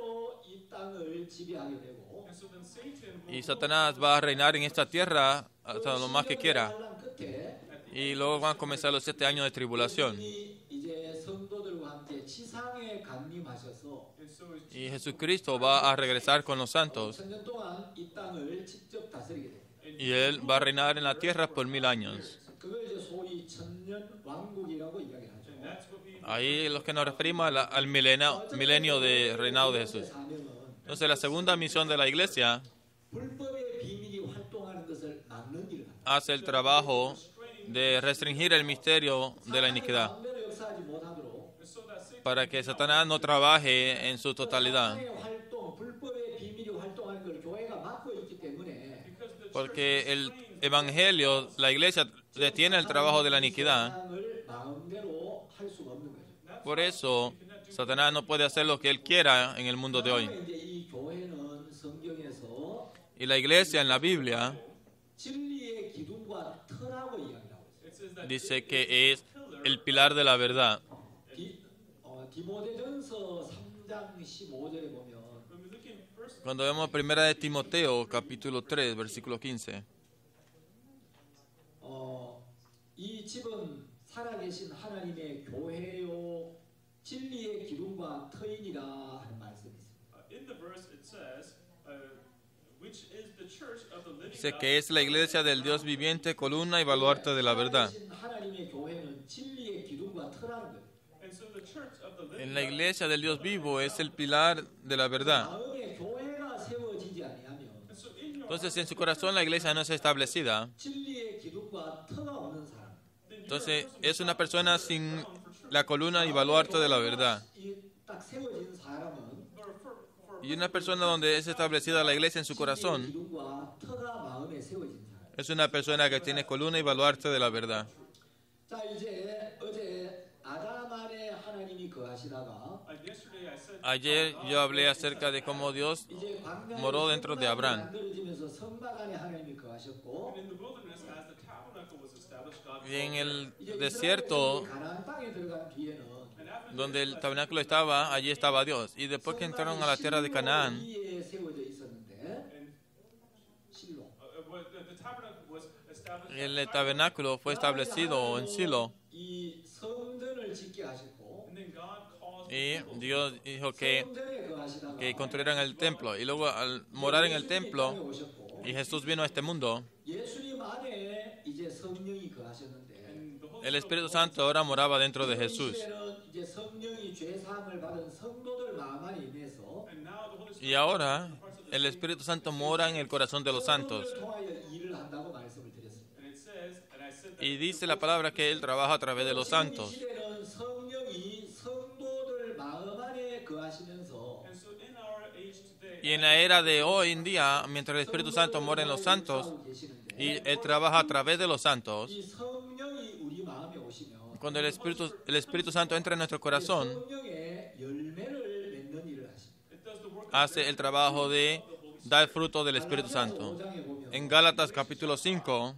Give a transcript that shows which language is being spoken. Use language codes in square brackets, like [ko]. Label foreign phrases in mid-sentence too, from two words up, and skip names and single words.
[es] Y Satanás va a reinar en esta tierra hasta lo más que quiera. Y luego van a comenzar los 7 años de tribulación. Y Jesucristo va a regresar con los santos. [ko] 1000년 동안 이 땅을 직접 다스리게 됩니다. [es] Y Él va a reinar en la tierra por 1000 años. [ko] 그걸 이제 소위 천년 왕국이라고 이야기하죠. [es] Ahí los que nos referimos al milenio de reinado de Jesús. Entonces la segunda misión de la iglesia [ko] 불법의 비밀이 활동하는 것을 막는 일을 합니다. [es] hace el trabajo de restringir el misterio de la iniquidad [ko] 마음대로 역사하지 못하도록 [es] para que Satanás no trabaje en su totalidad. [ko] 사탄의 활동, 불법의 비밀이 활동하는 걸 교회가 막고 있기 때문에 [es] Porque el evangelio, la iglesia detiene el trabajo de la iniquidad. [ko] 세상을 마음대로 할 수가 없는 거죠. [es] Por eso Satanás no puede hacer lo que él quiera en el mundo de hoy. [ko] 이제 이 교회는 성경에서 [es] Y la iglesia en la Biblia [ko] 진리의 기둥과 터라고 이야기하고 있어요. [es] dice que es el pilar de la verdad. [ko] 디모데전서 3장 15절에 보면 [es] Cuando vemos 1 de Timoteo, capítulo 3, versículo 15, [ko] 이 집은 살아계신 하나님의 교회요 진리의 기둥과 터이니라 하는 말씀이 있습니다. [en] In the verse it says, which is the church of the living [es] dice [en] God. [es] que es la iglesia del Dios viviente, columna y baluarte de la verdad. [ko] 살아계신 하나님의 교회는 진리의 기둥과 터라는 거예요. [en] And so the church of the living [es] En la iglesia del Dios vivo es el pilar de la verdad. [ko] 마음에 교회가 세워지지 아니하면 [en] God. So in your [es] Entonces, si en su corazón la iglesia no es establecida, [ko] 진리의 기둥과 터가 없는 사람, [es] entonces es una persona sin la columna y baluarte de la verdad. [ko] 딱 세워진 사람은 [es] Y una persona donde es establecida la iglesia en su [ko] 진리의 [es] corazón [ko] 기둥과 터가 마음에 세워진 사람. [es] es una persona que tiene columna y baluarte de la verdad. [ko] 자, 이제 어제 아담 안에 하나님이 거하시다가 [en] yesterday I said [es] Ayer yo hablé acerca de cómo Dios [ko] 이제 [es] moró dentro de Abraham. [ko] 만들어지면서 성막 안에 하나님이 거하셨고 [en] in the wilderness as the tabernacle was established, God [es] Y en el [ko] 이제 [es] desierto [ko] 이스라엘 가나안 땅에 들어간 뒤에는 [es] donde el tabernáculo estaba, allí estaba Dios. Y después que entraron a la tierra de Canaán, [ko] 위에 세워져 있었는데 실로 [en] the tabernacle was established. [es] el tabernáculo fue establecido en Silo. [ko] 이 성전을 짓게 하셨고 [en] And then God caused [es] Y Dios dijo que [ko] 성전에 거하시다가 [es] construyeran el templo. Y luego al morar en el templo, [ko] 오셨고 [es] y Jesús vino a este mundo, [ko] 예수님 안에 이제 성령이 거하셨는데 [es] el Espíritu Santo ahora moraba dentro de Jesús. [ko] 이제는 이제 성령이 죄 사함을 받은 성도들 마음 안에 임해서 [en] and now the Holy Spirit [es] Y ahora el Espíritu Santo mora en el corazón de los santos. [ko] 성도를 통하여 일을 한다고 말씀을 드렸습니다. [en] and it says, and I said that [es] Y dice la palabra que Él trabaja a través de los [ko] 이 [es] santos. [ko] 시대는 성령이 성도들 마음 안에 거하시면서 [en] and so in our age today [es] Y en la era de hoy en día, mientras el Espíritu Santo mora en los santos, [ko] 하고 계시는데 [es] y Él trabaja a través de los santos, [ko] 이 성령이 우리 마음에 오시면 [es] cuando el Espíritu Santo entra en nuestro corazón, [ko] 성령의 열매를 맺는 일을 하십니다. [en] it does the work [es] hace el trabajo de dar fruto del Espíritu Santo. [ko] 5장에 보면 [es] En Gálatas capítulo 5